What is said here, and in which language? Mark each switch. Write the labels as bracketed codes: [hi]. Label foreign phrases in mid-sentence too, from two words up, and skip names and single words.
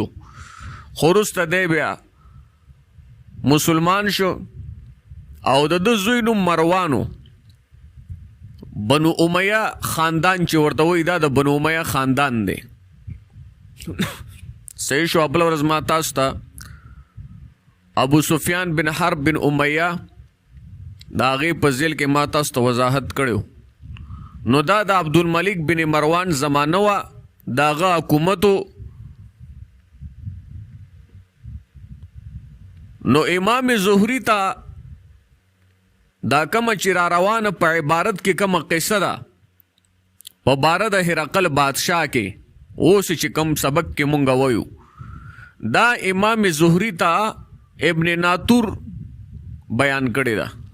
[ps] خو وروسته دی بیا مسلمان شو او د زوی نوم مروانو. بنو امیہ خاندان چې ورته وایي دا د بنو امیہ خاندان دی. صحیح شو. بله ورځ ما تاسو ته ابو سفیان بن حرب بن امیہ دا هغې په ذیل کې ما تاسو ته وضاحت کړی. نو دا د عبدالملک بن مروان زمانه وه، د هغه حکومتو. نو امام زهری ته دا کومه چې را روانه په عبارت کې کومه قصه ده په باره د هرقل بادشاه کې اوس چې کوم سبق کې مونږ وایو دا امام زهری ته ابن ناطور بیان کړی ده.